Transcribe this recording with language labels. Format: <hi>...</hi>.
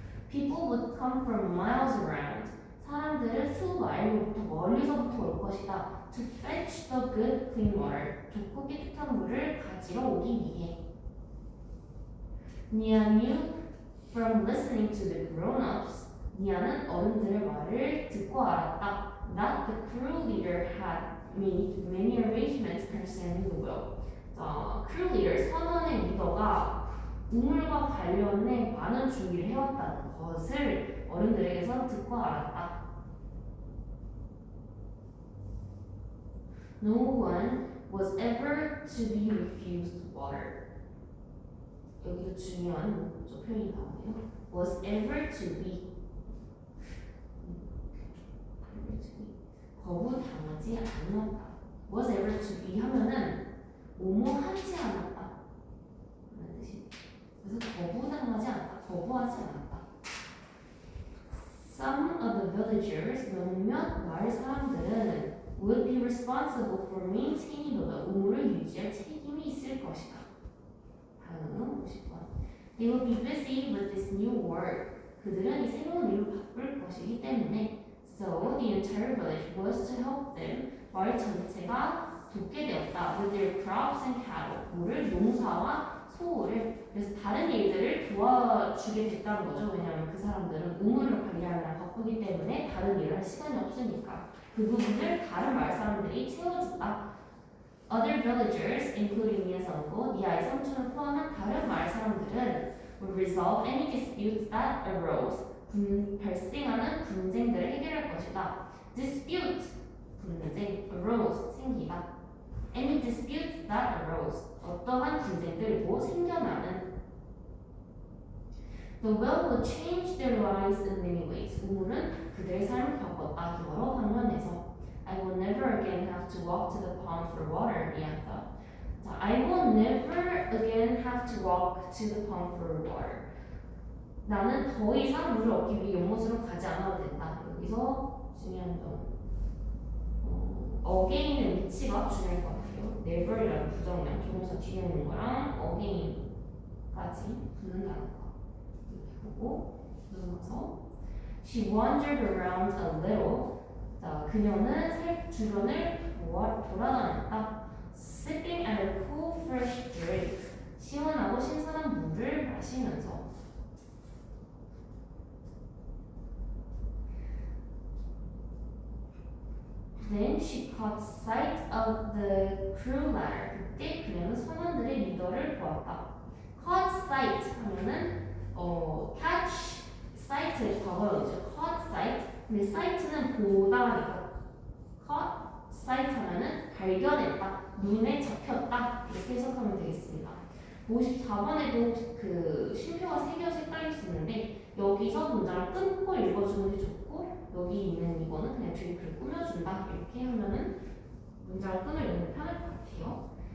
<en>People would come from miles around.</en> <ko>사람들은 수마일로부터 멀리서부터 올 것이다.</ko> <en>To fetch the good clean water.</en> <ko>좋고 깨끗한 물을 가지러 오기 위해.</ko> <en>Nia knew from listening to the grown-ups.</en> <ko>니아는 어른들의 말을 듣고 알았다.</ko> <en>That the crew leader had made many arrangements concerning the well.</en> <ko>크루 리더, 선원의 리더가 우물과 관련해 많은 준비를 해왔다는 것을 어른들에게서 듣고 알았다.</ko> <en>No one was ever to be refused water.</en> <ko>여기도 중요한 목적 표현이 나오네요.</ko> <en>Was ever to be.</en> <ko>거부당하지 않았다. Was ever to be 하면은 오모하지 않았다 라는 뜻이. 그래서 거부당하지 않았다, 거부하지 않았다.</ko> <en>Some of the villagers,</en> <ko>몇몇 마을 사람들은</ko> <en>would be responsible for maintaining the well,</en> <ko>우물을 유지할 책임이 있을 것이다. 다음은 50번.</ko> <en>They would be busy with this new work.</en> <ko>그들은 이 새로운 일로 바쁠 것이기 때문에</ko> <en>So the entire village was to help them.</en> <ko>마을 전체가 돕게 되었다.</ko> <en>With their crops and cattle.</en> <ko>뭐를? 농사와 소를. 그래서 다른 일들을 도와주게 됐다는 거죠. 왜냐하면 그 사람들은 우물을 관리하느라 바쁘기 때문에 다른 일을 할 시간이 없으니까. 그 부분을 다른 마을 사람들이 채워준다.</ko> <en>Other villagers, including Nia's uncle,</en> <ko>니아의 삼촌을 포함한 다른 마을 사람들은</ko> <en>would resolve any disputes that arose.</en> <ko>발생하는 분쟁들을 해결할 것이다. Dispute, 분쟁, arose, 생기다.</ko> <en>Any disputes that arose,</en> <ko>어떠한 분쟁들이고 생겨나는.</ko> <en>The well will change their lives in many ways.</en> <ko>우물은 그들의 삶을 바꿨다. 여러 방면에서.</ko> <en>I will never again have to walk to the pond for water,</en> <ko>미안하다.</ko> <en>자, I will never again have to walk to the pond for water.</en> <ko>나는 더 이상 물을 얻기 위해 연못으로 가지 않아도 된다. 여기서 중요한 점. again의 위치가 중요할 것 같아요. never이라는 부정량, 조동사 뒤에 있는 거랑 again까지 붙는다는 거. 이렇게 보고 넘어서</ko> <en>She wandered around a little.</en> <ko>자, 그녀는 살 주변을 돌아다녔다.</ko> <en>Sipping at a cool, fresh drink.</en> <ko>시원하고 신선한 물을 마시면서.</ko> <en>Then she caught sight of the crew ladder.</en> <ko>그때 그녀는 선원들의 리더를 보았다. Caught sight 하면은 catch sight의 과거형이죠.</ko> <en>Caught sight.</en> <ko>근데 sight는 보다니까. Caught sight 하면은 발견했다, 눈에 잡혔다 이렇게 해석하면 되겠습니다. 54번에도 그 쉼표가 3개가 헷갈릴 수 있는데 여기서 문장을 끊고 읽어주는 게 좋고 여기 있는 이거는 그냥 뒤에 글 꾸며준다 이렇게 하면은 문장을 끊을 읽는 편할 것 같아요.</ko>